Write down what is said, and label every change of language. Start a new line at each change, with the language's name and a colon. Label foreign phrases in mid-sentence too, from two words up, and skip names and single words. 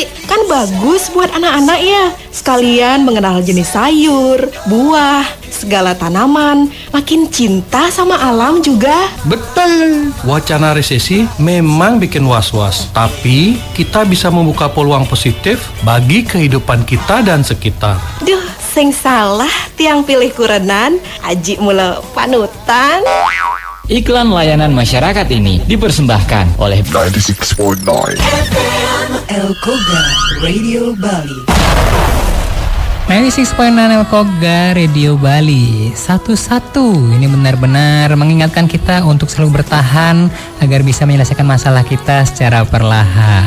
Indonesian: Kan bagus buat anak-anak ya. Sekalian mengenal jenis sayur, buah, segala tanaman. Makin cinta sama alam juga. Betul. Wacana resesi memang bikin was-was, tapi kita bisa membuka peluang positif bagi kehidupan kita dan sekitar.
Balinese: Duh, sing salah tiang pilih kurenan, Aji mula panutan.
Indonesian: Iklan layanan masyarakat ini dipersembahkan oleh 96.9 El Koga Radio Bali. 96.9 El Koga Radio Bali. Satu-satu ini benar-benar mengingatkan kita untuk selalu bertahan agar bisa menyelesaikan masalah kita secara perlahan.